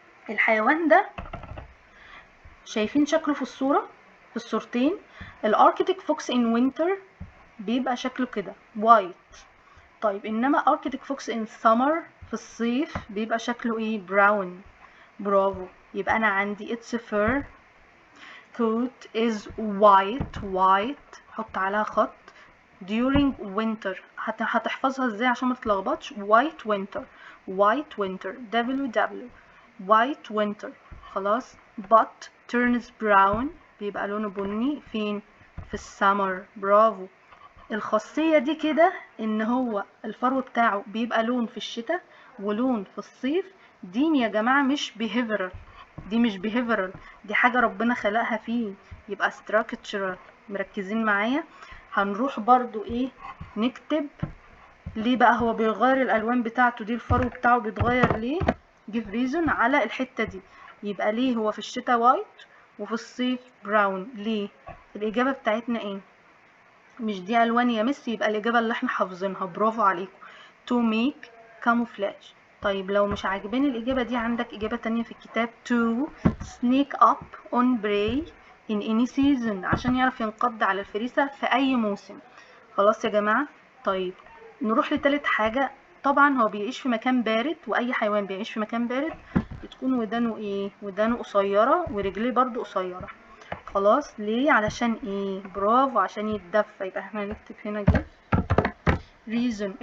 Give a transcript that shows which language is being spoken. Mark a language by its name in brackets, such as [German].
[Arabic] الحيوان ده شايفين شكله في الصورة، في الصورتين. الاركتيك فوكس ان وينتر بيبقى شكله كده وايت. طيب انما اركتيك فوكس ان سمر في الصيف بيبقى شكله ايه؟ براون. برافو. يبقى انا عندي [English] its fur coat is white. [Arabic] حط عليها خط. [English] during winter [Arabic] هتحفظها ازاي عشان ما تتلخبطش؟ [English] white winter WW white winter. [Arabic] خلاص. [English] but turns brown [Arabic] بيبقى لونه بني فين؟ في السمر. برافو. الخاصية دي كده ان هو الفرو بتاعه بيبقى لون في الشتاء ولون في الصيف. دي يا جماعة مش behavioral، دي مش behavioral، دي حاجة ربنا خلقها فيه. يبقى structural. مركزين معايا؟ هنروح برضو ايه نكتب ليه بقى هو بيغير الالوان بتاعته دي، الفرو بتاعه بيتغير ليه. give reason على الحتة دي. يبقى ليه هو في الشتاء وايت وفي الصيف براون؟ ليه؟ الإجابة بتاعتنا ايه؟ مش دي ألوان يا مس؟ يبقى الإجابة اللي احنا حافظينها. برافو عليكم. [English] to make camouflage. [Arabic] طيب لو مش عاجباني الإجابة دي، عندك إجابة تانية في الكتاب. [English] to sneak up on prey in any season. [Arabic] عشان يعرف ينقض على الفريسة في أي موسم. خلاص يا جماعة. طيب نروح لتالت حاجة. طبعا هو بيعيش في مكان بارد، وأي حيوان بيعيش في مكان بارد بتكون ودانه ايه؟ ودانه قصيرة ورجليه برضو قصيرة. خلاص. ليه؟ علشان ايه؟ برافو، عشان يتدفى. يبقى احنا هنكتب هنا give reason.